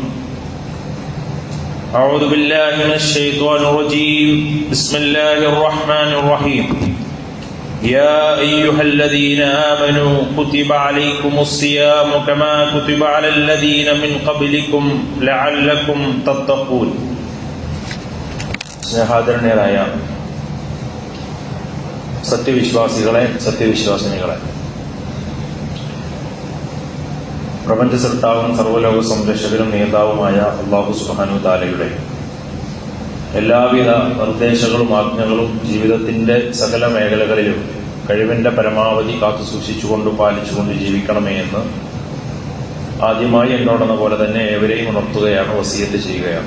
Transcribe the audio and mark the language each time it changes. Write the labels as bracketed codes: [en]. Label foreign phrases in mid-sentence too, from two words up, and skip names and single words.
[ar] أعوذ بالله من الشيطان الرجيم بسم الله الرحمن الرحيم يا أيها الذين آمنوا كتب عليكم الصيام كما كتب على الذين من قبلكم لعلكم تتقون [ml] സ്നേഹാദരണീയരായ സത്യവിശ്വാസികളെ സത്യവിശ്വാസിനികളെ, പ്രപഞ്ച സൃഷ്ടാവും സർവ്വലോക സംരക്ഷകരും നേതാവുമായ [ar] الله سبحانه [ml] തആലയുടെ എല്ലാവിധ നിർദ്ദേശങ്ങളും ആജ്ഞകളും ജീവിതത്തിന്റെ സകല മേഖലകളിലും കഴിവിന്റെ പരമാവധി കാത്തു സൂക്ഷിച്ചുകൊണ്ടും പാലിച്ചുകൊണ്ട് ജീവിക്കണമേ എന്ന് ആദ്യമായി എന്നോടെന്ന പോലെ തന്നെ ഏവരെയും ഉണർത്തുകയാണ്, വസിയത്ത് ചെയ്യുകയാണ്.